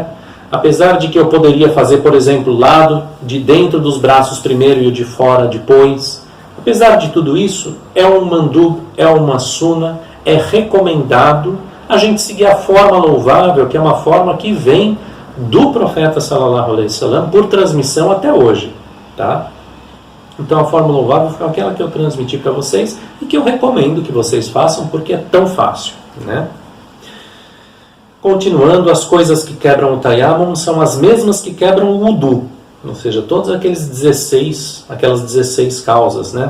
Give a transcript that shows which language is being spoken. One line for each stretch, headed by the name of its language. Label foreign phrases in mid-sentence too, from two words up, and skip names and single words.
Portuguese: Apesar de que eu poderia fazer, por exemplo, o lado de dentro dos braços primeiro e o de fora depois, apesar de tudo isso, é um mandub, é uma suna, é recomendado a gente seguir a forma louvável, que é uma forma que vem do profeta
Arabic: صلى الله عليه وسلم
Portuguese: por transmissão até hoje, tá? Então a forma louvável foi aquela que eu transmiti para vocês e que eu recomendo que vocês façam porque é tão fácil, né? Continuando, as coisas que quebram o tayammum são as mesmas que quebram o wudu, ou seja, todas aquelas 16 causas, né?